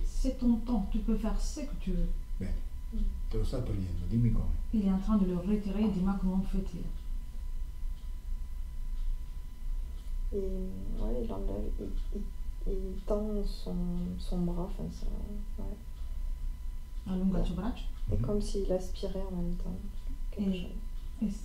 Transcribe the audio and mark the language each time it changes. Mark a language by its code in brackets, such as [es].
[fr] C'est ton temps, tu peux faire ce que tu veux. [it] Bene, te lo sta togliendo, dimmi come. [fr] Il est en train de le retirer, dis-moi comment fait-il. Il enlève, il tend son bras, enfin ça, ouais. [it] Allunga il suo braccio [fr] C'est comme s'il aspirait en même temps quelque chose.